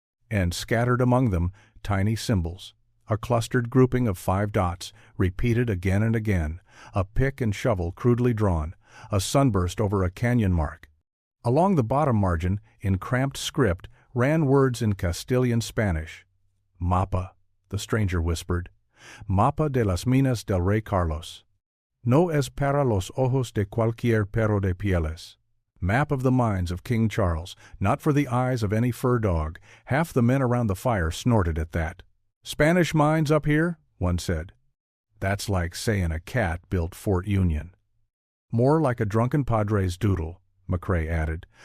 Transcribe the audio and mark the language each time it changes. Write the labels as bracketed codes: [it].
[en] And scattered among them, tiny symbols, a clustered grouping of 5 dots, repeated again and again, a pick and shovel crudely drawn, a sunburst over a canyon mark. Along the bottom margin, in cramped script, ran words in Castilian Spanish. "Mapa," the stranger whispered. [es] "Mapa de las minas del Rey Carlos. No es para los ojos de cualquier perro de pieles." [en] Map of the mines of King Charles, not for the eyes of any fur dog. Half the men around the fire snorted at that. "Spanish mines up here?" one said. "That's like sayin' a cat built Fort Union." "More like a drunken padre's doodle," McCrae added.